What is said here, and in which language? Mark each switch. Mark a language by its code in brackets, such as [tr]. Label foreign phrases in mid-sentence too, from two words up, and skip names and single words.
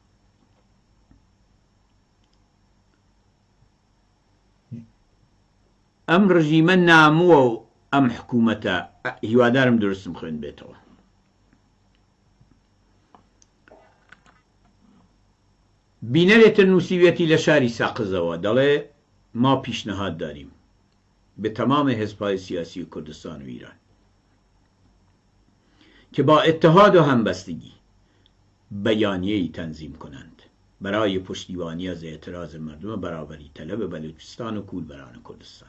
[ckb] ئەم ڕژیمە نامووە و ئەم حکوومەتە هیوادارم درستم خوێن بێتەوە. بینەرێتە نووسیوێتی لە شاری ساقزەوە دەڵێ [fa] ما پیشنەهاد داریم به تمام حزب‌های سیاسی کردستان و ایران که با اتحاد و همبستگی بیانیه‌ای تنظیم کنند برای پشتیبانی از اعتراض مردم برابری طلب بلوچستان و کولبران کردستان.